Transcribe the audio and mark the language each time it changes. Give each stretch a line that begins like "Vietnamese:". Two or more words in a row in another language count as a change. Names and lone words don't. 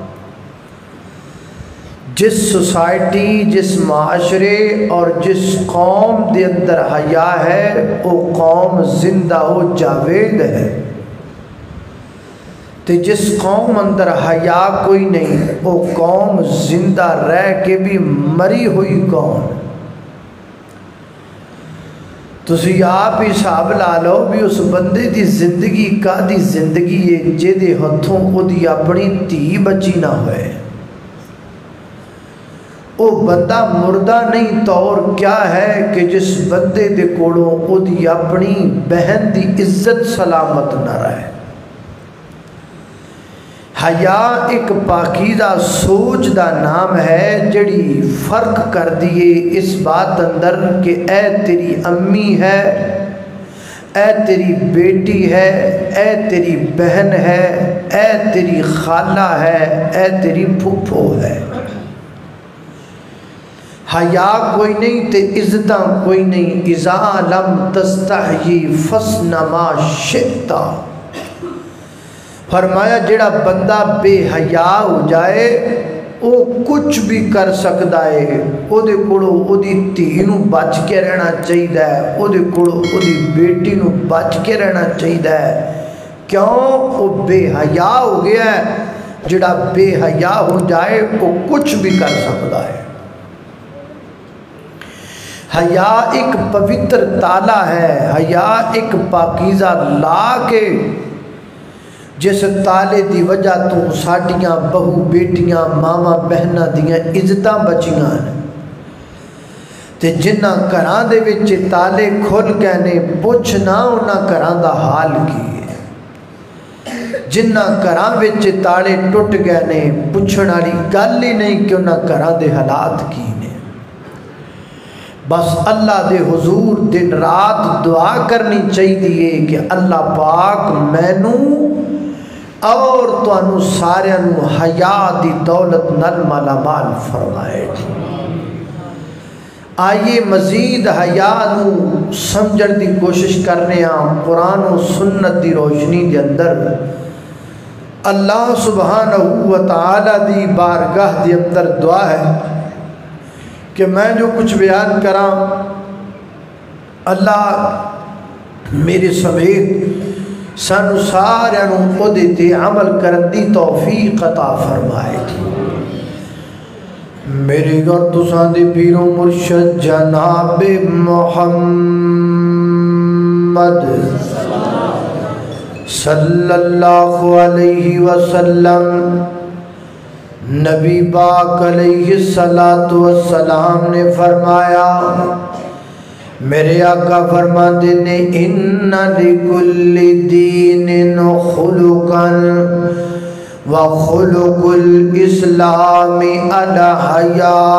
Punjabi: جس سوسائٹی، جس معاشرے اور جس قوم دے اندر حیا ہے وہ قوم زندہ و جاوید ہے، تے جس قوم اندر حیا کوئی نہیں وہ قوم زندہ رہ کے بھی مری ہوئی قوم۔ تسی آپ ہی حساب لا لو بھی اس بندے دی زندگی کا دی زندگی ہے جدے ہتھوں او دی اپنی تھی بچی نہ ہوئے، وہ بندہ مردہ نہیں تو اور کیا ہے کہ جس بندے دے کولوں او دی اپنی بہن دی عزت سلامت نہ رہے۔ حیا ایک پاکیزہ سوچ دا نام ہے جڑی فرق کر دیے اس بات اندر کہ اے تیری امی ہے، اے تیری بیٹی ہے، اے تیری بہن ہے، اے تیری خالہ ہے، اے تیری پھپھو ہے۔ حیا کوئی نہیں تے عزتاں کوئی نہیں۔
Arabic: اذا لم تستحی فصن ما شئتا،
Punjabi: فرمایا جڑا بندہ بے حیا ہو جائے وہ کچھ بھی کر سکتا ہے، او دے کولو او دی دھی نو بچ کے رہنا چاہیے، او دے کولو او دی بیٹی نو بچ کے رہنا چاہیے۔ کیوں؟ وہ بے حیا ہو گیا ہے۔ جڑا بے حیا ہو جائے وہ کچھ بھی کر سکتا ہے۔ حیا ایک پوتر تالا ہے، حیا ایک پاکیزہ لا کے جس تالے دی وجہ تو ساڈیاں بہو بیٹیاں ماما بہناں دیاں عزتاں بچیاں ہیں، تے جنہ گھراں دے وچ تالے کھل گئے نے پوچھنا انہاں گھراں دا حال کی ہے۔ جنہ گھراں وچ تالے ٹوٹ گئے نے پوچھن والی گل ہی نہیں کہ انہاں گھراں دے حالات کی نے۔ بس اللہ دے حضور دن رات دعا کرنی چاہیے کہ اللہ پاک مینوں اور تانوں سارے نوں حیا دی دولت نال مالا مال فرمائے۔ آئیے مزید حیا نوں سمجھن دی کوشش کرنے ہاں قرآن و سنت دی روشنی دے اندر۔ اللہ سبحانہ و تعالی دی بارگاہ دے اندر دعا ہے کہ میں جو کچھ بیان کراں اللہ میرے سمیت سانو سارے نوں تے عمل کرن دی توفیق عطا فرمائے۔ میرے گھر تساں دے پیر و مرشد جناب محمد
Arabic: صلی اللہ علیہ وسلم،
Punjabi: نبی پاک
Arabic: علیہ السلام
Punjabi: نے فرمایا، میرے آقا فرماتے نے
Arabic: ان لکل دین خلقا وخلق الاسلام الحیا۔